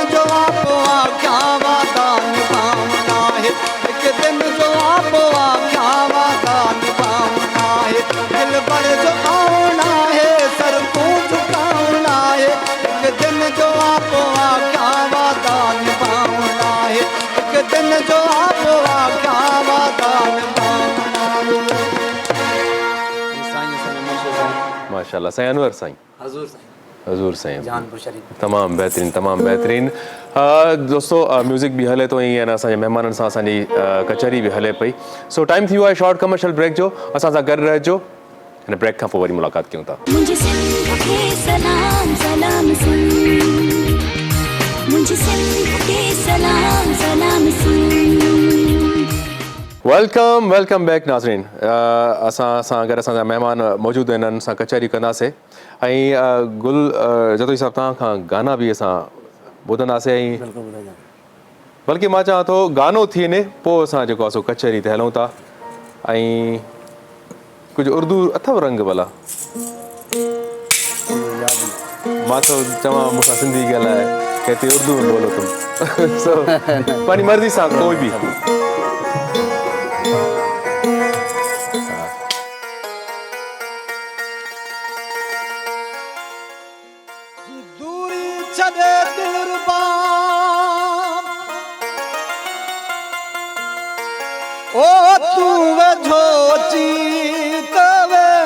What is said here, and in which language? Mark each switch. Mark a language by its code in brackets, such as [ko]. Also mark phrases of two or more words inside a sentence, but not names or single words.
[skr] آپ آکھیا وعدہ نبھاونا ہے، ایک دن جو آپ آکھیا وعدہ نبھاونا ہے، دل بھر جو آنا ہے سر کو جھکاونا ہے، ایک دن جو آپ آکھیا وعدہ نبھاونا ہے، ایک دن جو آپ آکھیا وعدہ نبھاونا ہے. سائیں سائیں مرشد سائیں ماشاءاللہ سائیں انور سائیں हजूर साईं हज़ूर साईं जानपुर शरीफ [sd] तमामु बहितरीनु तमामु बहितरीनु दोस्तो म्यूज़िक बि हले थो ऐं आहे न असांजे महिमाननि सां असांजी कचहरी बि हले पई सो टाइम थी वियो आहे [en] short commercial break [sd] जो असां सां गॾु रहिजो हिन ब्रेक खां पोइ वरी मुलाक़ात कयूं था [ur] مجھے سندھ کے سلام سلام سن مجھے سندھ کے سلام سلام سن [en] welcome back [sd] नाज़रीन असां सां गॾु असांजा महिमान मौजूदु आहिनि हिननि सां कचहरी कंदासीं ऐं गुल जतोई साहिबु तव्हां खां गाना बि असां ॿुधंदासीं ऐं बल्कि मां चवां थो गानो थी वञे पोइ असां जेको आहे सो कचहरी ते हलूं था ऐं कुझु उर्दू अथव रंग भला मां थो चवां मूंसां सिंधी ॻाल्हाए [ur] کہتے اردو میں بولو تم [sd] सो पंहिंजी मर्ज़ी सां कोई बि दूरी छॾे दिलरुबा ओ तू वेझो अची तवे